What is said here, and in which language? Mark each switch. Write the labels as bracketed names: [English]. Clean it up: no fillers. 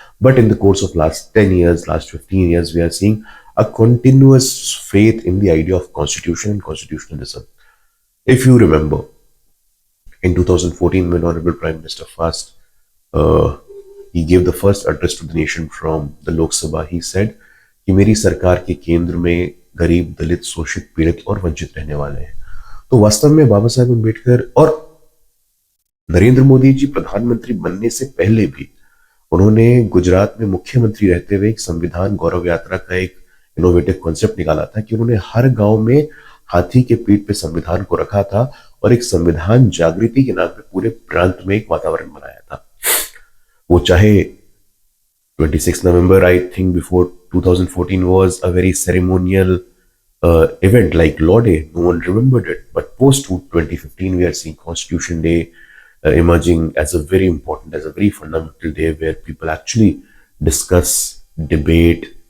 [English] But in the course of last 10 years, last 15 years, we are seeing a continuous faith in the idea of constitution and constitutionalism. If you remember, in 2014, when Honorable Prime Minister first, he gave the first address to the nation from the Lok Sabha. He said [Hindi] कि मेरी सरकार के केंद्र में गरीब, दलित, शोषित, पीड़ित और वंचित रहने वाले हैं. तो वास्तव में बाबा साहेब अम्बेडकर और नरेंद्र मोदी जी प्रधानमंत्री बनने से पहले भी उन्होंने गुजरात में मुख्यमंत्री रहते हुए एक संविधान गौरव यात्रा का एक इनोवेटिव कॉन्सेप्ट निकाला था कि उन्होंने हर गांव में हाथी के पीठ पे संविधान को रखा था और एक संविधान जागृति के नाम पे पूरे प्रांत में एक वातावरण बनाया था. वो चाहे [English] 26 November, I think before 2014 was a very ceremonial event like Law Day. No one remembered it. But post 2015, we are seeing Constitution Day emerging as a very important, as a very fundamental day where people actually discuss, debate,